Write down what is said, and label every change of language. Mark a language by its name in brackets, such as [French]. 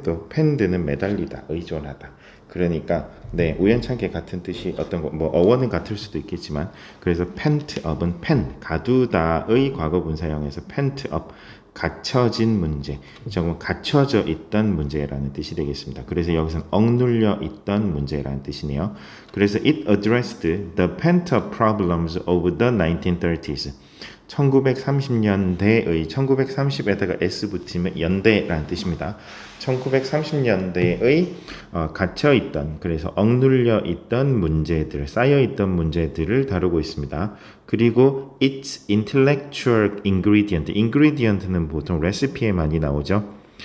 [Korean] 펜드는 매달리다, 의존하다. 그러니까 네 우연찮게 같은 뜻이 어떤 거 뭐 어원은 같을 수도 있겠지만 그래서 펜트업은 펜 가두다의 과거 분사형에서 펜트업 갇혀진 문제, 정말 갇혀져 있던 문제라는 뜻이 되겠습니다. 그래서 여기서는 억눌려 있던 문제라는 뜻이네요. [English] 그래서 it addressed the pent-up problems of the 1930s. [Korean] 1930년대의 1930에다가 S 붙이면 연대라는 뜻입니다. 1930년대의 갇혀있던 그래서 억눌려 있던 문제들 쌓여있던 문제들을 다루고 있습니다. 그리고 [English] its intellectual ingredient [Korean] 는 보통 레시피에 많이 나오죠.